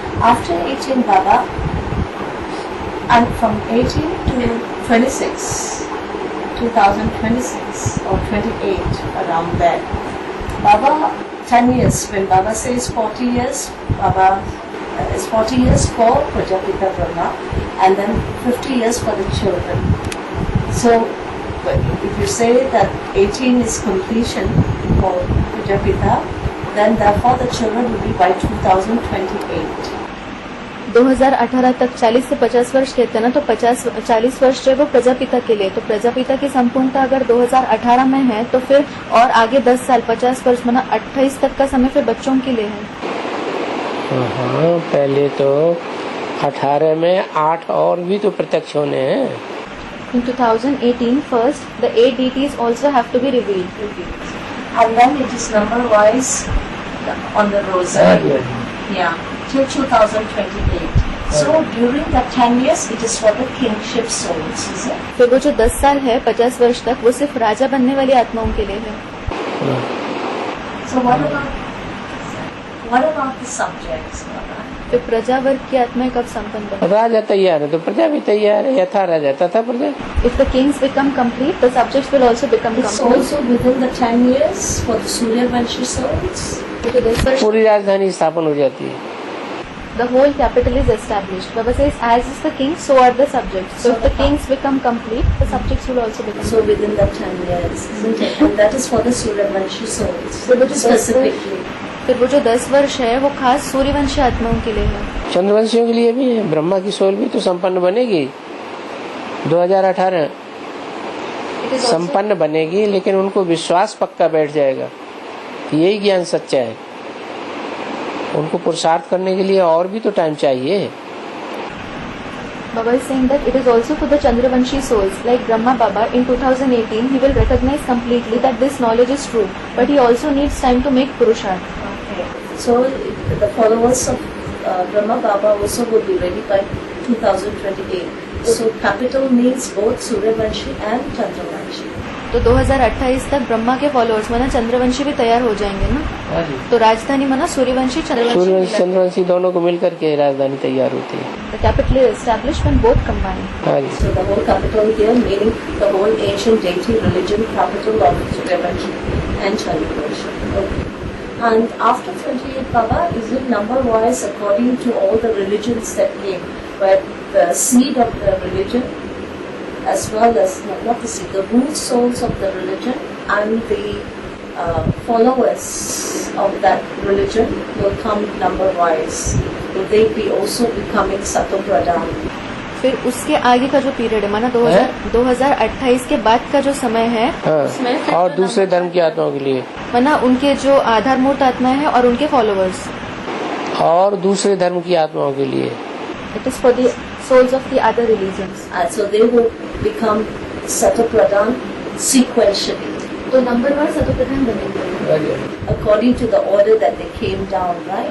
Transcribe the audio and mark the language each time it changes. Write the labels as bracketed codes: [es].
[en] After 18, Baba, and from 18 to 26, 2026 or 28, around there, Baba, 10 years, when Baba says 40 years, Baba is 40 years for Prajapita Brahma and then 50 years for the children. So, if you say that 18 is completion for Prajapita, then therefore the children will be by 2028. [hi] 2018 तक 40 से 50 वर्ष कहते हैं ना, तो 40 वर्ष जो है वो प्रजापिता के लिए, तो प्रजापिता की संपूर्णता अगर 2018 में है तो फिर और आगे 10 साल 50 वर्ष माना 28 तक का समय फिर बच्चों के लिए है। हाँ, पहले तो 18 में 8 और भी तो प्रत्यक्ष होने हैं। [en] In 2018 first the 8 deities also have to be revealed. And then it is number wise on the rosary. Yeah, till 2028. So during the 10 years, it is for the kingship souls, is it? [hi] फिर वो जो 10 साल है 50 वर्ष तक वो सिर्फ राजा बनने वाली आत्माओं के लिए है। [en] So what about the subjects? [hi] फिर प्रजा वर्ग की आत्माएं कब संपन्न बने? राजा तैयार है तो प्रजा भी तैयार है, यथा राजा तथा प्रजा। [en] If the kings become complete, the subjects will also become It's complete. also within the 10 years for the Suryavanshi souls. [hi] तो 10 वर्ष पूरी राजधानी स्थापन हो जाती है। [en] the whole capital is established. Baba says, as is the king, so are the subjects. So if the kings become complete, the subjects will also become So within the 10 years, isn't it? And that is for the Suryavanshi souls. So which is Specifically. [hi] फिर वो जो 10 वर्ष है वो खास सूर्यवंशी आत्माओं के लिए है। चंद्रवंशियों के लिए भी है। ब्रह्मा की सोल भी तो संपन्न बनेगी 2018 [en] It is also, [hi] संपन्न बनेगी, लेकिन उनको विश्वास पक्का बैठ जाएगा कि यही ज्ञान सच्चा है। उनको पुरुषार्थ करने के लिए और भी तो टाइम चाहिए। [en] Baba is saying that it is also for the Chandravanshi souls, like Brahma Baba in 2018, he will recognize completely that this knowledge is true, but he also needs time to make Purusharth. Okay. So the followers of Brahma Baba also will be ready by 2028. So capital means both Suryavanshi and Chandravanshi. [hi] तो 2028 तक ब्रह्मा के followers माना चंद्रवंशी भी तैयार हो जाएंगे ना, तो राजधानी माना सूर्यवंशी सूर्यवंशी चंद्रवंशी दोनों को मिलकर के राजधानी तैयार होती है। [en] The capital is established when both combine. [hi] हाँ जी। [en] So the whole capital here meaning the whole ancient deity religion capital of Suryavanshi and Chandravanshi. Okay. And after 28 Baba, is it number wise according to all the religions that came, where the seed of the religion as well as, not the seed, the root souls of the religion and the followers of that religion will come number wise. Will they be also becoming Satopradhan? [hi] फिर उसके आगे का जो period है माना 2028 के बाद का जो समय है, उसमें फिर और दूसरे धर्म की आत्माओं के लिए माना उनके जो आधारमूर्त आत्माएं हैं और उनके फॉलोअर्स, और दूसरे धर्म की आत्माओं के लिए [en] It is for the souls of the other religions. So they will become Satopradhan sequentially. [hi] तो नंबर वार सतोप्रधान बनेंगे [en] according to the order that they came down, right?